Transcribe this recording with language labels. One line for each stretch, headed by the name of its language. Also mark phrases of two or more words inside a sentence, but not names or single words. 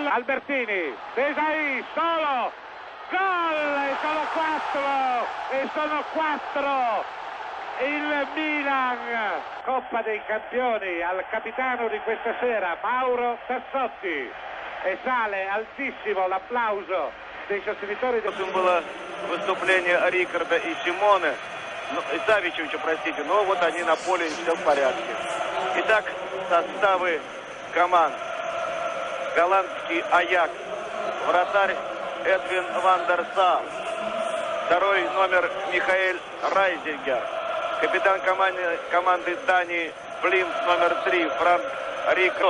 Italian: Albertini, Desai, solo, gol, e sono quattro. Il Milan, Coppa dei Campioni, al capitano di questa sera, Mauro Tassotti, e sale altissimo l'applauso dei sostenitori.
Russian: Было выступление Рикарда и Симоне, и Савичевича, простите, но вот они на поле, все в порядке. Итак, составы команд. Голландский Аякс, вратарь Эдвин ван дер Сар, второй номер Михаэль Райзингер, капитан команды Дании Плимс номер 3 Франк Рикард.